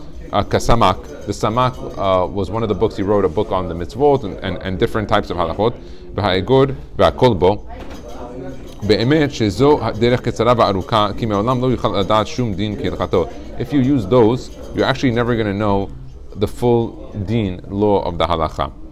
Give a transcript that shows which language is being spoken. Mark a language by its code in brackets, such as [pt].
[en] Kasamak. The Samak was one of the books he wrote, a book on the mitzvot and different types of halachot. [he] V'ha'egod v'ha'kolbo. באמת שזו דרך קצרה וארוכה, כי מעולם לא יוכל לדעת שום דין כהלכתו. [en] If you use those, you're actually never going to know the full deen, law of the halacha.